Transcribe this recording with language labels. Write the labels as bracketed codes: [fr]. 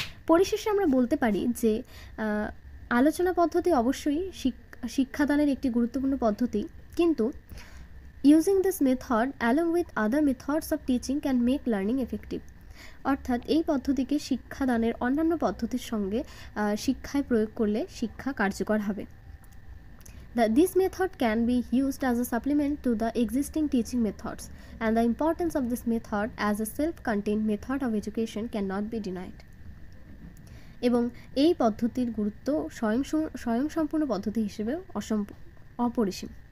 [bn] পরিশেষে আমরা বলতে পারি যে আলোচনা পদ্ধতি অবশ্যই শিক্ষাদানের একটি গুরুত্বপূর্ণ পদ্ধতি, কিন্তু [en] Using this method along with other methods of teaching can make learning effective. [bn] অর্থাৎ এই পদ্ধতিকে শিক্ষাদানের অন্যান্য পদ্ধতির সঙ্গে শিক্ষায় প্রয়োগ করলে শিক্ষা কার্যকর হবে। [en] This method can be used as a supplement to the existing teaching methods, and the importance of this method as a self-contained method of education cannot be denied. [bn] এবং এই পদ্ধতির গুরুত্ব স্বয়ংসম্পূর্ণ পদ্ধতি হিসেবে অপরিসীম।